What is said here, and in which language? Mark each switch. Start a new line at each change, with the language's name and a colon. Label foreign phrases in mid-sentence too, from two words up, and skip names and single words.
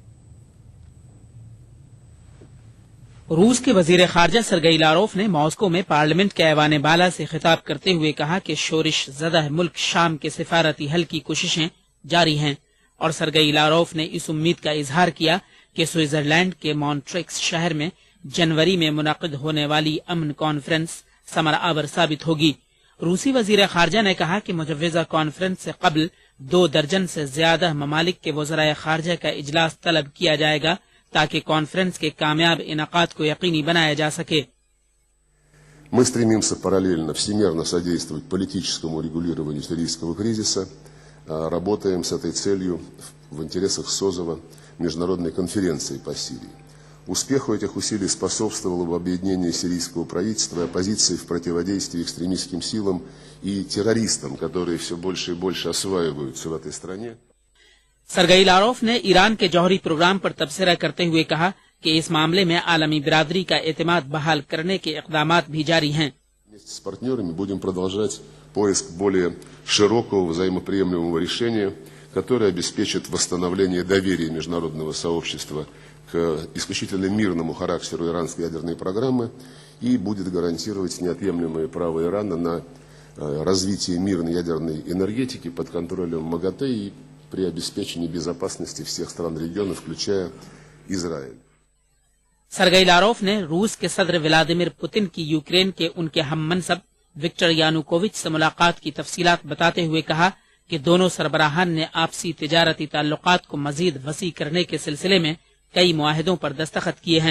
Urdu: روس کے وزیر خارجہ سرگئی لاروف نے ماسکو میں پارلیمنٹ کے ایوان بالا سے خطاب کرتے ہوئے کہا کہ شورش زدہ ملک شام کے سفارتی حل کی کوششیں جاری ہیں اور سرگئی لاروف نے اس امید کا اظہار کیا کہ سوئٹزرلینڈ کے مونٹریکس شہر میں جنوری میں منعقد ہونے والی امن کانفرنس ثمرآور ثابت ہوگی. روسی وزیر خارجہ نے کہا کہ مجوزہ کانفرنس سے قبل 2 درجن سے زیادہ ممالک کے وزرائے خارجہ کا اجلاس طلب کیا جائے گا تاکہ کانفرنس کے کامیاب انعقاد کو یقینی بنایا جا سکے.
Russian: Мы стремимся параллельно всемерно содействовать политическому регулированию сирийского кризиса, работаем с этой целью в интересах созыва международной конференции по Сирии. Успеху этих усилий способствовало бы объединение сирийского правительства и оппозиции в противодействии экстремистским силам и террористам, которые все больше и больше осваиваются в этой стране.
Urdu: سرگئی لاروف نے ایران کے جوہری پروگرام پر تبصرہ کرتے ہوئے کہا کہ اس معاملے میں عالمی برادری کا اعتماد بحال کرنے کے اقدامات بھی جاری ہیں.
Russian: Вместе с партнерами будем продолжать поиск более широкого взаимоприемлемого решения, которое обеспечит восстановление доверия международного сообщества к исключительно мирному характеру иранской ядерной программы и будет гарантировать неотъемлемое право Ирана на развитие мирной ядерной энергетики под контролем МАГАТЭ и при обеспечении безопасности всех стран региона, включая Израиль.
Urdu: سرگئی لاروف نے روس کے صدر ولادیمیر پوتن کی یوکرین کے ان کے ہم منصب وکٹر یانوکووچ سے ملاقات کی تفصیلات بتاتے ہوئے کہا کہ دونوں سربراہان نے آپسی تجارتی تعلقات کو مزید وسیع کرنے کے سلسلے میں کئی معاہدوں پر دستخط کیے ہیں.